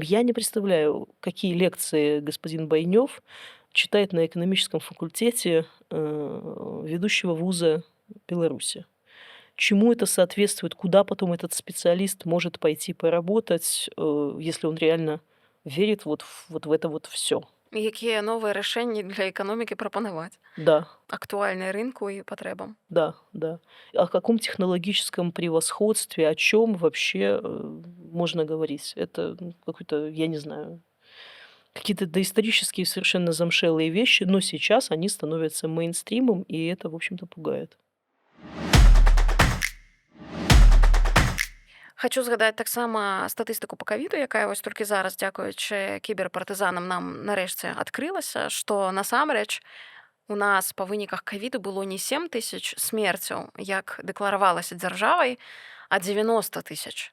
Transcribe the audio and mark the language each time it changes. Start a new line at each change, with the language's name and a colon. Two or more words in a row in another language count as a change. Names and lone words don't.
Russian: Я не представляю, какие лекции господин Байнёв читает на экономическом факультете ведущего вуза Беларуси. Чему это соответствует, куда потом этот специалист может пойти поработать, если он реально верит вот в это вот все.
Belarusian: Якія новыя рашэнні для эканомікі прапанаваць?
Russian: Да,
Belarusian: Актуальныя рынку і патрэбам.
Russian: да, да. О каком технологическом превосходстве, о чем вообще можно говорить? Это какой-то, я не знаю, какие-то доисторические совершенно замшелые вещи, но сейчас они становятся мейнстримом, и это, в общем-то, пугает.
Belarusian: Хачу згадаць таксама статыстыку па кавіду, якая вось толькі зараз, дзякуючы кіберпартызанам, нам нарэшце адкрылася, што насамрэч у нас па выніках кавіду было не 7 тысяч смерцяў, як дэкларавалася дзяржавай, а 90 тысяч.